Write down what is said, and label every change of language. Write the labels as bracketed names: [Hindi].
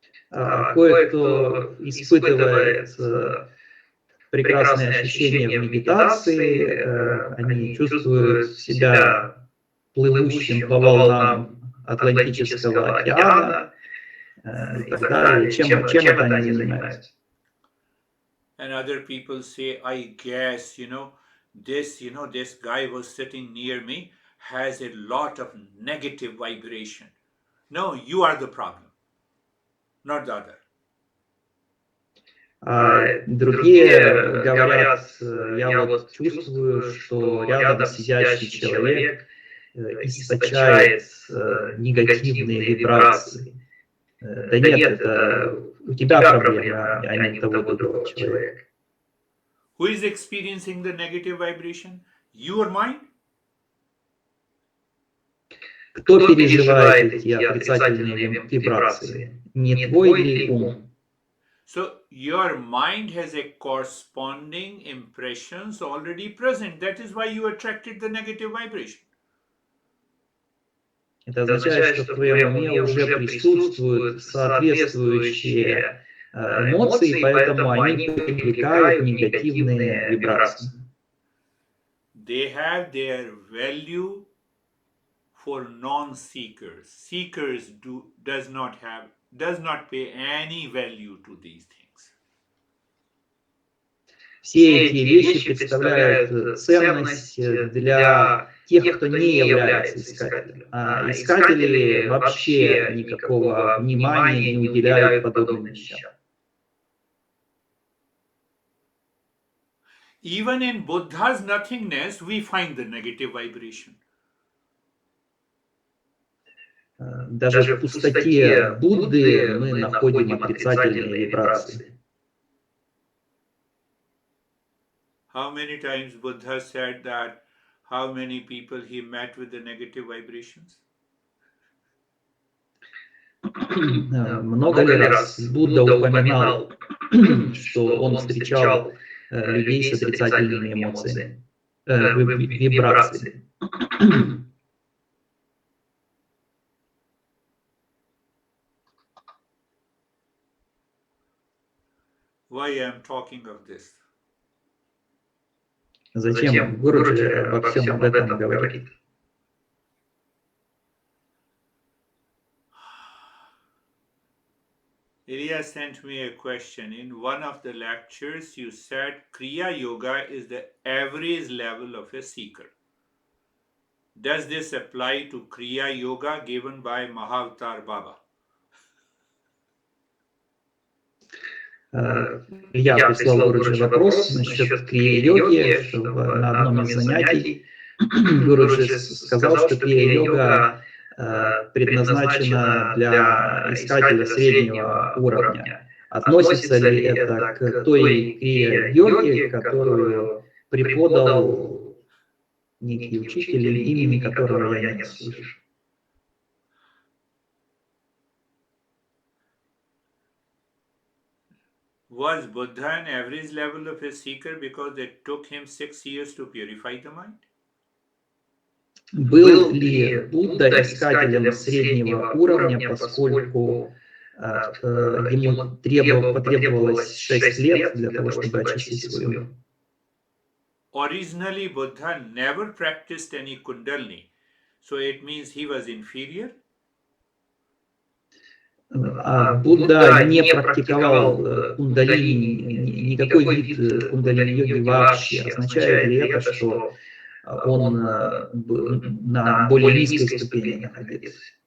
[Russian] Кое-кто испытывает прекрасные ощущения в медитации, они чувствуют себя плывущим по волнам Атлантического океана и так далее. Чем это они занимаются? [English] And other people say, I guess, this guy was sitting near me has a lot of negative vibration. No, you are the problem, not the other. [Russian] Другие говорят, я вот чувствую, что рядом сидящий человек источает негативные вибрации. Да нет, это у тебя проблема, а не того другого человека. [English] Who is experiencing the negative vibration? You or mine? [Russian] Кто переживает эти отрицательные вибрации? Не твой ли ум? [English] So your mind has a corresponding impressions already present. That is why you attracted the negative vibration. [Russian] Это означает, что в твоем уме уже присутствуют соответствующие эмоции, поэтому они привлекают негативные вибрации. [English] They have their value for non-seekers. Seekers does not pay any value to these things. [Russian] Все эти вещи представляют ценность для тех, кто не является искателем. А искатели вообще никакого внимания не уделяют подобным вещам. [English] Even in Buddha's nothingness, we find the negative vibration. [Russian] Даже в пустоте Будды мы находим отрицательные вибрации. [English] How many times Buddha said that how many people he met with the negative vibrations? [Russian] Много ли раз Будда упоминал, что он встречал людей с отрицательными эмоциями, вибрациями? [English] Why I am talking of this? [Russian] Зачем Гуруджи обо всем об этом говорит? [English] Ilya sent me a question. In one of the lectures, you said Kriya Yoga is the average level of a seeker. Does this apply to Kriya Yoga given by Mahavatar Baba? [Russian] Я прислал Гуруджи вопрос насчет крия-йоги, что на одном из занятий Гуруджи сказал, что крия-йога предназначена для искателя среднего уровня. Относится ли это к той крия-йоге, которую преподал некий учитель, имени которого я не слышу? [English] Was Buddha an average level of a seeker because it took him 6 years to purify the mind? [Russian] Был ли Будда искателем среднего уровня, поскольку ему потребовалось 6 лет для того, чтобы очистить свой ум? [English] Originally, Buddha never practiced any kundalini, so it means he was inferior. [Russian] Будда не практиковал кундалини, никакой вид кундалини-йоги вообще. Означает ли это, что он на более низкой ступени находится?